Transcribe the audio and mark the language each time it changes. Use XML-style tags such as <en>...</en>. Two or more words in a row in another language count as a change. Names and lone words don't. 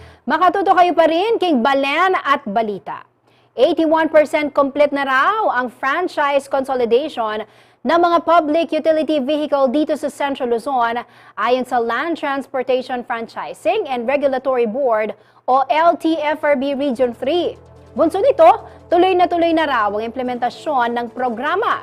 <pam>Makatuto kayo pa rin kay Balen at Balita.</pam> <tl>81% complete na raw ang</tl> <en>franchise consolidation</en> <tl>ng mga</tl> <en>public utility vehicle</en> <tl>dito sa Central Luzon ayon sa Land Transportation Franchising and Regulatory Board o LTFRB Region 3. Bunso nito, tuloy na raw ang implementasyon ng programa.</tl>